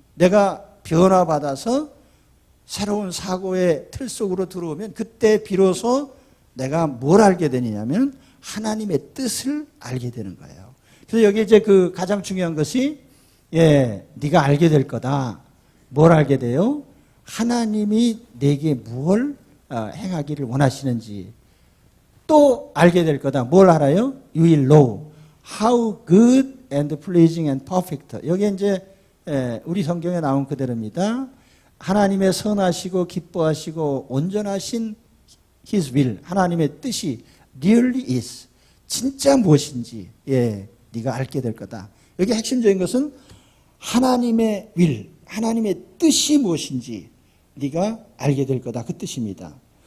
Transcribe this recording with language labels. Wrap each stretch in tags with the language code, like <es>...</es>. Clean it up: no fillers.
<ko>내가 변화받아서 새로운 사고의 틀 속으로 들어오면 그때 비로소 내가 뭘 알게 되느냐면 하나님의 뜻을 알게 되는 거예요. 그래서 여기 이제 그 가장 중요한 것이 네가 알게 될 거다. 뭘 알게 돼요? 하나님이 내게 무엇을 행하기를 원하시는지 또 알게 될 거다. 뭘 알아요?</ko> <en>You will know how good and pleasing and perfect.</en> <ko>여기 이제 우리 성경에 나온 그대로입니다. 하나님의 선하시고 기뻐하시고 온전하신</ko> <en>His will,</en> <ko>하나님의 뜻이</ko> <en>really is,</en> <ko>진짜 무엇인지 네가 알게 될 거다. 여기 핵심적인 것은 하나님의 will, 하나님의 뜻이 무엇인지 네가 알게 될 거다, 그 뜻입니다.</ko>